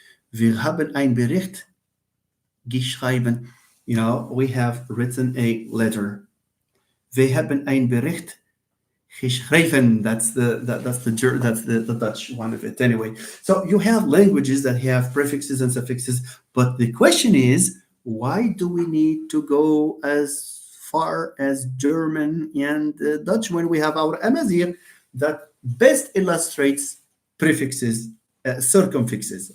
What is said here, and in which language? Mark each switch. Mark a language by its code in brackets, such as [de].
[de] Wir haben ein Bericht geschrieben. [en] We have written a letter. [de] Wir haben ein Bericht geschrieben. [en] That's the Dutch one of it. Anyway, so you have languages that have prefixes and suffixes, but the question is, why do we need to go as far as German and Dutch when we have our Amazigh that best illustrates prefixes, circumfixes?